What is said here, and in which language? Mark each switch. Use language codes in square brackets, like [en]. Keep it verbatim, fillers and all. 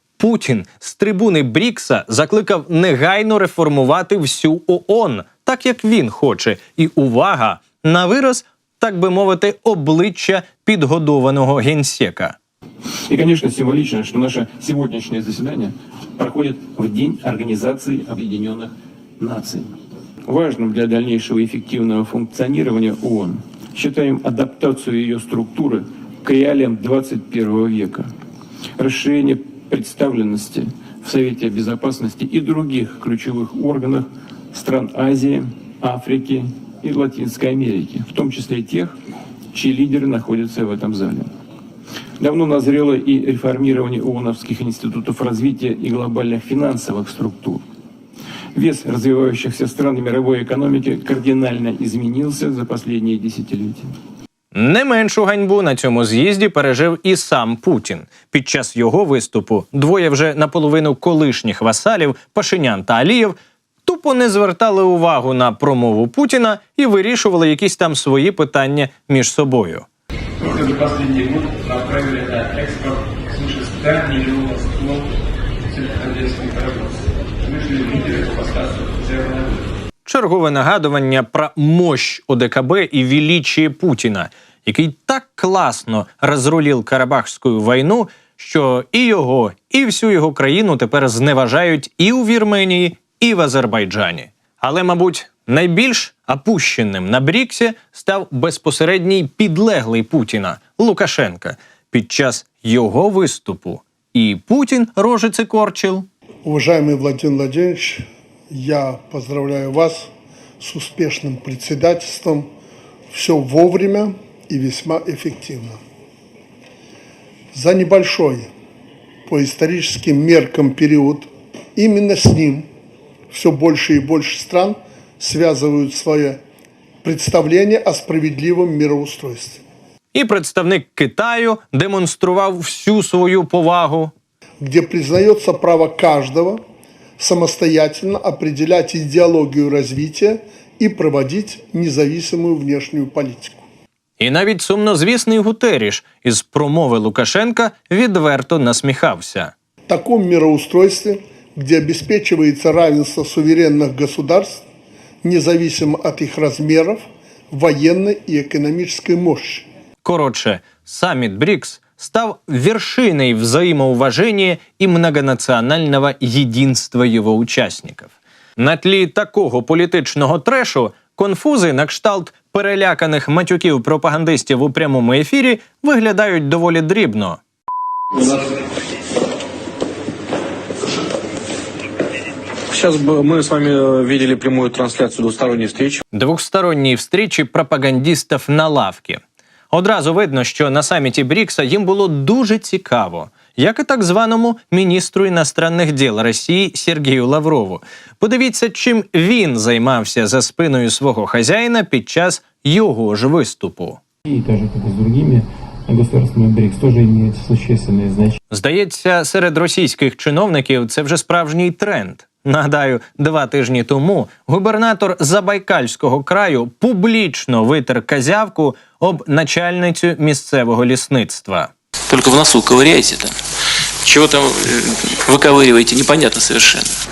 [uk] Путін з трибуни Брікса закликав негайно реформувати всю ООН, так як він хоче. І увага! На вираз, так би мовити, обличчя підгодованого генсека. І, звісно, символічно, що наше сьогоднішнє засідання проходить в День Організації Об'єднаних Націй. [ru] Важним для дальнейшего эффективного функционирования ООН считаем адаптацию ее структуры к реалиям двадцать первого века, расширение представленности в Совете Безопасности и других ключевых органах стран Азии, Африки, и Латинской Америки, в том числе и тех, чьи лидеры находятся в этом зале. Давно назрело и реформирование ООНовских институтов развития и глобальных финансовых структур. Вес развивающихся стран в мировой экономике кардинально изменился за последние десятилетия. [uk] Не меншу ганьбу на цьому з'їзді пережив і сам Путін. Під час його виступу двоє вже наполовину колишніх васалів Пашинян та Алієв тупо не звертали увагу на промову Путіна і вирішували якісь там свої питання між собою. [ru] Только за последний год направили на экспорт свыше ста миллионов тонн сельскохозяйственных продуктов. Вышли лидеры по поставкам зерна. [uk] Чергове нагадування про [ru] мощь [uk] ОДКБ і [ru] величие [uk] Путіна, який так класно розрулив Карабахську війну, що і його, і всю його країну тепер зневажають і у Вірменії, і в Азербайджані. Але, мабуть, найбільш опущеним на Бріксі став безпосередній підлеглий Путіна – Лукашенка. Під час його виступу і Путін рожиці корчив. [ru] Уважаємий Владимир Владимирович, я поздравляю вас с успешным председательством. Все вовремя и весьма эффективно. За небольшой по историческим меркам период именно с ним все больше и больше стран связывают свое представление о справедливом мироустройстве. [uk] И представник Китаю демонстрував всю свою повагу. [ru] Где признается право каждого самостоятельно определять идеологию развития и проводить независимую внешнюю политику. [uk] І навіть сумнозвісний Гутеріш із промови Лукашенка відверто насміхався. [ru] В таком мироустройстве, где обеспечивается равенство суверенных государств, независимо от их размеров, военной и экономической мощи. [uk] Коротше, саміт БРІКС став [ru] вершиной взаимоуважения и многонационального единства его участников. [uk] На тлі такого політичного трешу конфузи на кшталт переляканих матюків пропагандистів у прямому ефірі виглядають доволі дрібно. [ru] Сейчас мы с вами видели прямую трансляцию двусторонней встречи. Двухсторонней встречи пропагандистов на лавке. [uk] Одразу видно, що на саміті Брікса їм було дуже цікаво, як і так званому міністру іностранних діл Росії Сергію Лаврову. Подивіться, чим він займався за спиною свого хазяїна під час його ж виступу. [ru] И так же, как и с другими, государственный БРИКС тоже имеет существенное значение. [uk] Здається, серед російських чиновників це вже справжній тренд. Нагадаю, два тижні тому губернатор Забайкальського краю публічно витер козявку об начальницю місцевого лісництва. Тільки в носу ковыряєте, чого там виковирюєте, [ru] непонятно совершенно.